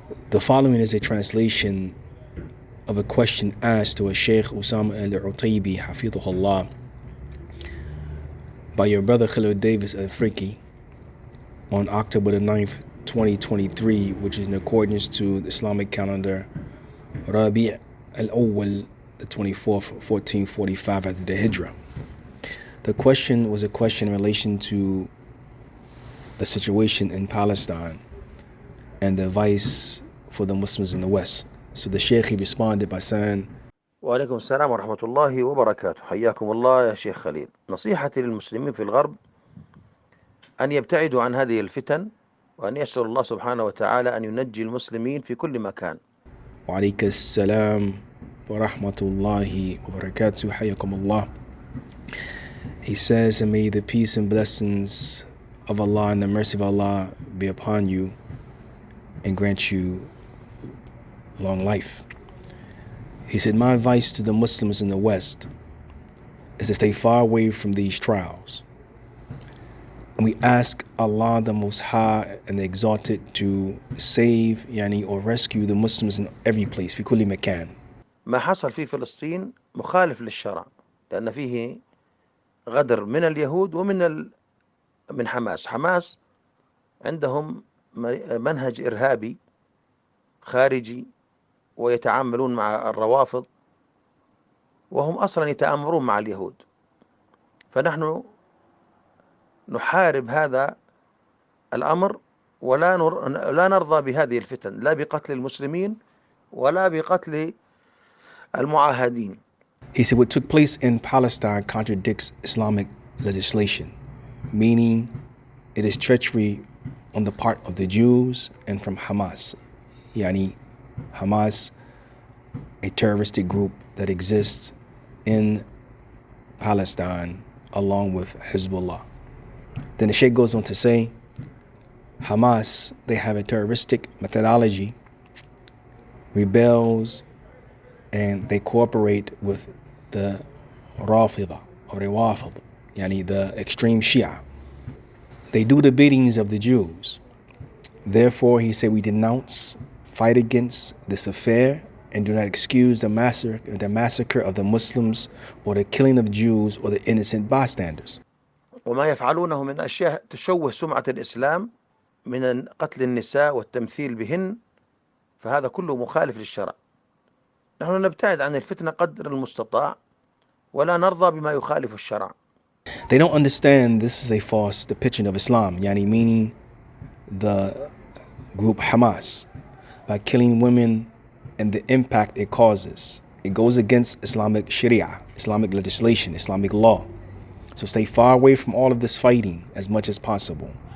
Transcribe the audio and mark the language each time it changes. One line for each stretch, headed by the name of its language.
English: The following is a translation of a question asked to a Shaykh Usāmah al-Utaybee, hafidhahullah, by your brother Khaleel Davis al-Friki on October the 9th, 2023, which is in accordance to the Islamic calendar Rabi' al-Awwal, the 24th, 1445 after the Hijrah. The question was a question in relation to the situation in Palestine and the advice for the Muslims in the West. So the Shaykh responded by saying,
Arabic: وعليكم السلام ورحمة الله وبركاته. حياكم الله يا شيخ خليل. نصيحتي للمسلمين في الغرب أن يبتعدوا عن هذه الفتن وأن يسأل الله سبحانه وتعالى أن ينجي المسلمين في كل مكان. وعليك السلام ورحمة الله وبركاته. حياكم الله.
English: He says, and may the peace and blessings of Allah and the mercy of Allah be upon you and grant you long life. He said, my advice to the Muslims in the West is to stay far away from these trials. And we ask Allah the Most High and the Exalted to save or rescue the Muslims in every place,
Arabic: في كل مكان. ما حصل في فلسطين مخالف للشرع لأن فيه غدر من اليهود ومن من حماس. حماس عندهم منهج إرهابي خارجي ويتعاملون مع الروافض وهم أصلا يتآمرون مع اليهود. فنحن نحارب هذا الأمر ولا نرضى بهذه الفتن، لا بقتل المسلمين ولا بقتل المعاهدين.
English: He said what took place in Palestine contradicts Islamic legislation, meaning it is treachery on the part of the Jews and from Hamas. Hamas, a terroristic group that exists in Palestine along with Hezbollah. Then the Shaykh goes on to say, Hamas, they have a terroristic methodology, rebels, and they cooperate with the Rafida or Rawafid, the extreme Shia. They do the biddings of the Jews. Therefore, he said, we denounce, fight against this affair, and do not excuse the massacre of the Muslims or the killing of Jews or the innocent bystanders.
Arabic: وما يفعلونه من أشياء تشوه سمعة الإسلام من قتل النساء والتمثيل بهن فهذا كله مخالف للشرع. نحن نبتعد عن الفتنة قدر المستطاع ولا نرضى بما يخالف الشرع.
English: They don't understand this is a false depiction of Islam, meaning the group Hamas, by killing women and the impact it causes. It goes against Islamic Sharia, Islamic legislation, Islamic law. So stay far away from all of this fighting as much as possible.